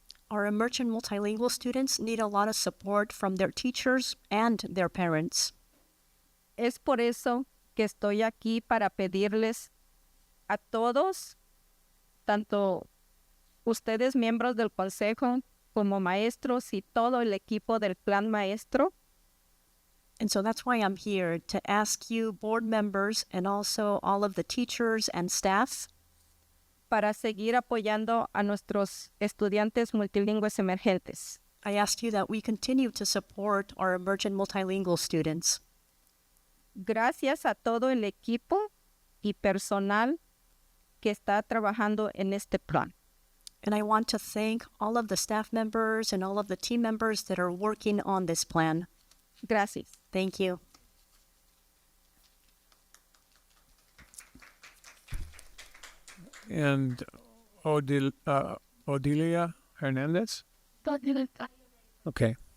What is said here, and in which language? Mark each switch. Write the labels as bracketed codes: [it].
[en] Our emergent multilingual students need a lot of support from their teachers and their parents. [es] Es por eso que estoy aquí para pedirles a todos, tanto ustedes miembros del consejo como maestros y todo el equipo del plan maestro. [en] And so that's why I'm here, to ask you, board members, and also all of the teachers and staff, [es] para seguir apoyando a nuestros estudiantes multilingües emergentes. [en] I ask you that we continue to support our emergent multilingual students. [es] Gracias a todo el equipo y personal que está trabajando en este plan. [en] And I want to thank all of the staff members and all of the team members that are working on this plan. [es] Gracias. [en] Thank you. And Odilia Hernandez? Okay.